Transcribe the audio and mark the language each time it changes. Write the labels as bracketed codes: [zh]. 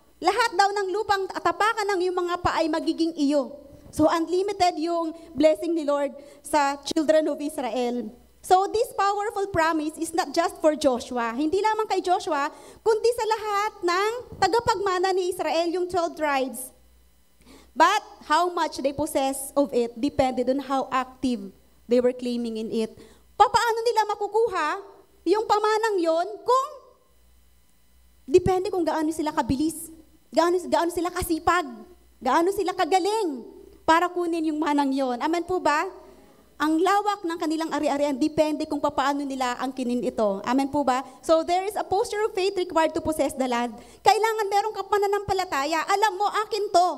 [tl] Lahat daw ng lupang atapakan ng iyong mga paa ay magiging iyo. [en] So unlimited yung blessing ni Lord sa children of Israel. So this powerful promise is not just for Joshua. [tl] Hindi lamang kay Joshua, kundi sa lahat ng tagapagmana ni Israel, yung 12 tribes. [en] But how much they possess of it depended on how active they were claiming in it. [tl] Paano nila makukuha yung pamanang yon kung depende kung gaano sila kabilis, gaano sila kasipag, gaano sila kagaling para kunin yung manang yon. Amen po ba? Ang lawak ng kanilang ari-arian, depende kung paano nila ang kinin ito. Amen po ba? [en] So there is a posture of faith required to possess the land. [tl] Kailangan meron ka pananampalataya. Alam mo, akin to.